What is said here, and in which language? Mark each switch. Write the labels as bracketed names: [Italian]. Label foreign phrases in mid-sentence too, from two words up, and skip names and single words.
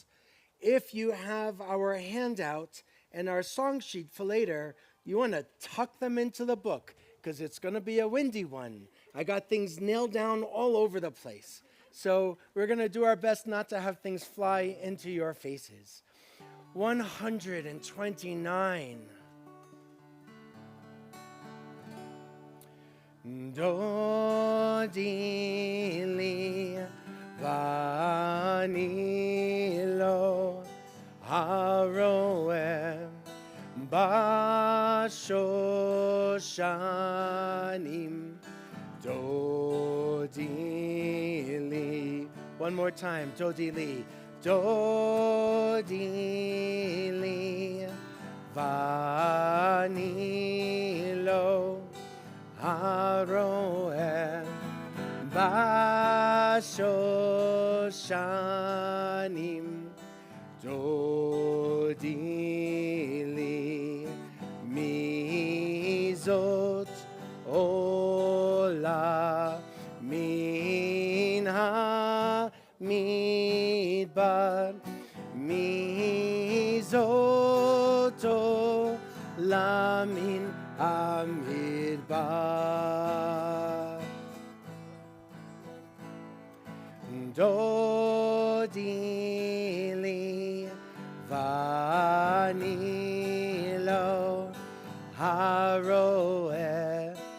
[English] If you have our handout and our song sheet for later, you want to tuck them into the book because it's going to be a windy one. I got things nailed down all over the place. So we're going to do our best not to have things fly into your faces. 129. [Hebrew] דודי לי ואני לו הרועה בשושנים דודי לי. [English] One more time, [Hebrew] דודי לי. דודי לי ואני לו הרועה בשושנים דודי לי מי זאת עולה מן המדבר מי זאת עולה מן המדבר דודי לי ואני לו הרועה